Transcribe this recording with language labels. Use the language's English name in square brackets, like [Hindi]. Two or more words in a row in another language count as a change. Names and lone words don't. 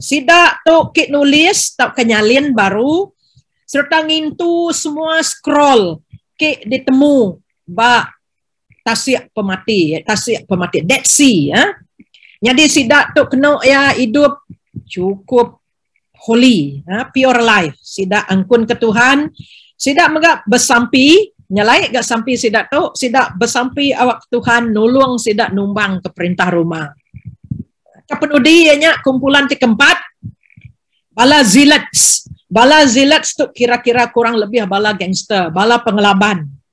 [Iban] Sidak tu kit nulis tak kenyalin baru serta ngintu semua scroll kit ditemu ba tasik pemati Dead Sea. Jadi sidak tu kena ya hidup cukup [English] holy, pure life. [Iban] Sidak angkun ke Tuhan, sidak megak bersampi, nyalai gak sampi sidak tu, sidak bersampi awak Tuhan nulung sidak numbang ke perintah rumah. Kepenudi ianya kumpulan keempat, bala zealots. Bala zealots tu kira-kira kurang lebih bala gangster, bala pengelaban.